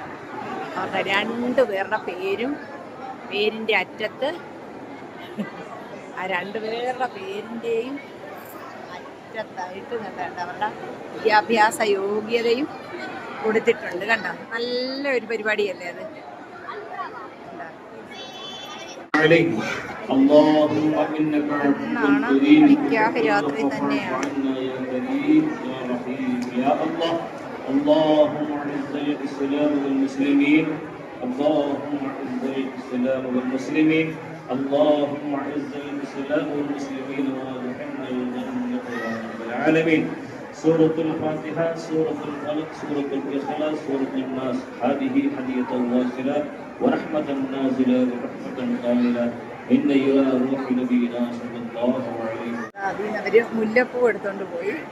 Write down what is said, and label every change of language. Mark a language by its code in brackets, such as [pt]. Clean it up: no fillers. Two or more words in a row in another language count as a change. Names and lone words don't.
[ml] അവരുടെ രണ്ടു പേരുടെ പേരിൻ്റെ അറ്റത്ത് ആ രണ്ടുപേരുടെ പേരിൻ്റെയും അറ്റത്തായിട്ട് കണ്ട അവരുടെ വിദ്യാഭ്യാസ യോഗ്യതയും കൊടുത്തിട്ടുണ്ട്. കണ്ടോ, നല്ലൊരു പരിപാടിയല്ലേ അത്. [ar] عليه اللهم إنك عفو كريم [ml] നിക്കാഹ് രാത്രി [ar] فاعف [ml] തന്നെയാണ്. [ar] عنا يا كريم يا رحيم يا الله اللهم أعز الإسلام والمسلمين اللهم أعز الإسلام والمسلمين اللهم أعز الإسلام والمسلمين وادخلنا الجنة يا رب العالمين. سورة الفاتحة، سورة الفلق، سورة الإخلاص، سورة الناس. هذه هدية واصلة ورحمة نازلة ورحمة قائلة إن إلى روح نبينا صلى الله عليه وسلم. [ml] അതിന് അവര് മുല്ലപ്പൂ എടുത്തോണ്ട് പോയി.